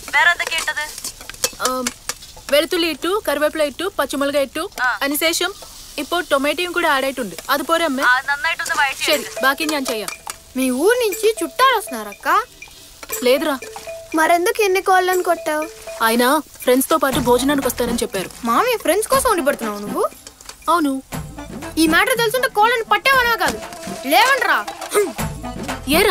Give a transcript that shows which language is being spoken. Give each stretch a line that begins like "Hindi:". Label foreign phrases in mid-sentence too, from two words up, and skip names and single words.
Malayalam: വെളുത്തുള്ളി ഇട്ടു, കറിവേപ്പില ഇട്ടു, പച്ചമുളക് ഇട്ടു. അതിനുശേഷം ഇപ്പോൾ ടൊమాറ്റോയും കൂടെ ആഡ് ആയിട്ടുണ്ട്. അത് പോരെ അമ്മേ? ശരി, బాకీ ഞാൻ ചെയ്യാം.
Telugu: మీ ఊరు నుంచి చుట్టాలు వస్తున్నారక్క? లేదురా. మరెందుకు ఎన్ని కోళ్ళని కొట్టావు? ఆయన ఫ్రెండ్స్ తో పాటు భోజనానికి వస్తారని చెప్పారు. మామీ ఫ్రెండ్స్ కోసం ఉండి పెడుతున్నావు నువ్వు? అవును. ఈ మ్యాటర్ తెలుసుంటే కోళ్ళని పట్టేవనా కాదు. లేవండ్రా. ఏరా?